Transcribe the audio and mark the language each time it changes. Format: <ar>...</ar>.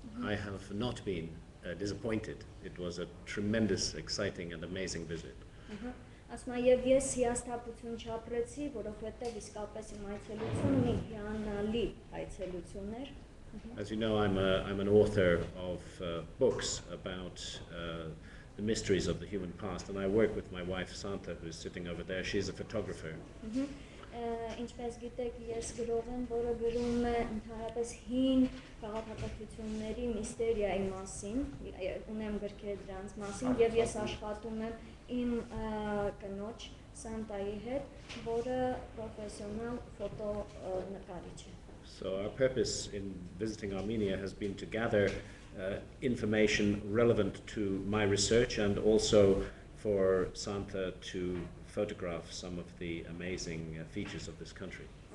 <en>I have not been disappointed. It was a tremendous, exciting and amazing visit.</en> <hy>Ասում եմ, և ես հիասթափություն չապրեցի, որովհետև իսկապես իմ այցելությունը մի հիանալի այցելություն էր։</hy> <en>As you know, I'm an author of books about the mysteries of the human past, and I work with my wife Santa, who's sitting over there. She's a photographer.</en> <hy>Ինչպես գիտեք, ես գրող եմ, որը գրում է ընդհանրապես հին քաղաքակրթությունների միստերիայի մասին, ունեմ գրքեր դրանց մասին, և ես աշխատում եմ իմ կնոջ Սանտայի հետ, որը պրոֆեսիոնալ ֆոտոնկարիչ է։</hy> <en>So our purpose in visiting Armenia has been to gather information relevant to my research and also for Santa to photograph some of the amazing features of this country.</en>